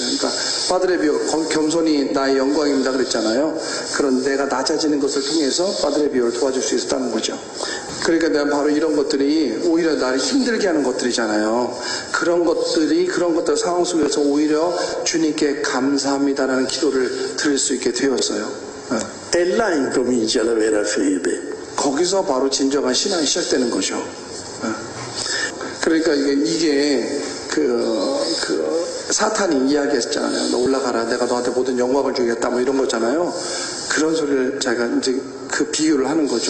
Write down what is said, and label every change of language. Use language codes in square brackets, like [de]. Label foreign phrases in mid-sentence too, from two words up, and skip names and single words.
[ko] 그러니까 파드레 비오 겸손이 나의 영광입니다 그랬잖아요. 그런 내가 낮아지는 것을 통해서 파드레 비오를 도와줄 수 있었다는 거죠. 그러니까 내가 바로 이런 것들이 오히려 나를 힘들게 하는 것들이잖아요. 그런 것들 상황 속에서 오히려 주님께 감사합니다라는 기도를 드릴 수 있게 되었어요. [it] e là incomincia la vera fede. [ko] 거기서 바로 진정한 신앙이 시작되는 거죠. 그러니까 이게 사탄이 이야기했잖아요. 너 올라가라. 내가 너한테 모든 영광을 주겠다. 뭐 이런 거잖아요. 그런 소리를 제가 이제 그 비유를 하는 거죠.